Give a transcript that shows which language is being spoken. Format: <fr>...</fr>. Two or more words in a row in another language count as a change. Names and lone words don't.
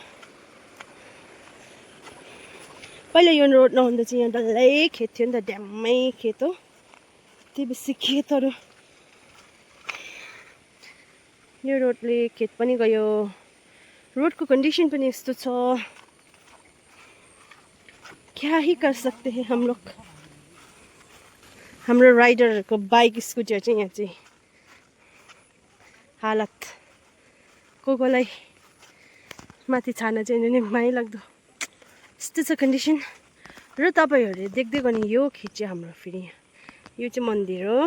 <ne>पहिला यो रोड नहुँदा चाहिँ यहाँ डल्लै खेत थियो नि त। ड्याम्मै खेत हो। त्यति बेसी खेतहरू। यो रोडले खेत पनि गयो। रोडको कन्डिसन पनि यस्तो छ।</ne> <hi>क्या ही कर सकते हैं हम लोग।</hi> <ne>हाम्रो राइडरहरूको बाइक स्कुटर चाहिँ यहाँ चाहिँ हालत कोलाई माथि छाना चाहिँ नि माया लाग्दो। यस्तो छ कन्डिसन। र तपाईँहरूले देख्दै गर्ने यो खेत चाहिँ हाम्रो फेरि यो चाहिँ मन्दिर हो।</ne>